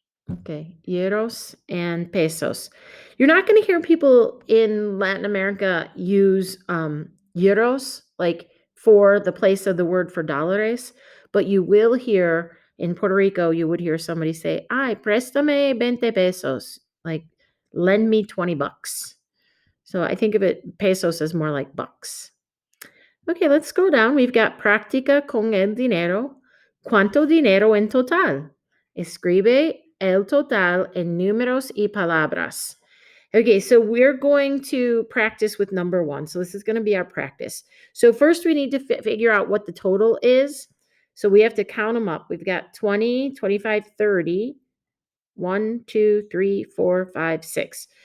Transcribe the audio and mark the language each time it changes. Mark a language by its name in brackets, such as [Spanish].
[English] Okay, euros and pesos. You're not going to hear people in Latin America use euros like for the place of the word for dollars, but you will hear In Puerto Rico, you would hear somebody say, [Spanish] ay, préstame 20 pesos, [English] like lend me 20 bucks. So I think of it, pesos as more like bucks. Okay, let's go down. We've got [Spanish] práctica con el dinero. ¿Cuánto dinero en total? Escribe el total en números y palabras. [English] Okay, so we're going to practice with number one. So this is going to be our practice. So first we need to figure out what the total is. So we have to count them up. We've got 20, 25, 30, 1, 2, 3, 4, 5, 6.